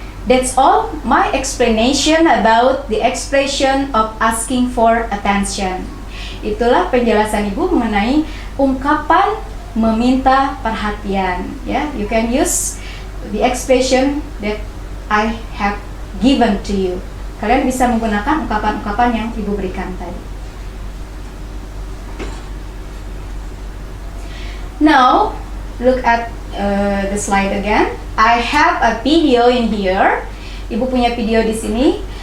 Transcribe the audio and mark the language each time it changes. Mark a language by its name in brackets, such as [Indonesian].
[English] That's all my explanation about the expression of asking for attention. [Indonesian] Itulah penjelasan ibu mengenai ungkapan meminta perhatian. [English] Ya, you can use the expression that I have given to you. [Indonesian] Kalian bisa menggunakan ungkapan-ungkapan yang ibu berikan tadi. [English] Now, look at the slide again. I have a video in here. [Indonesian] Ibu punya video di sini.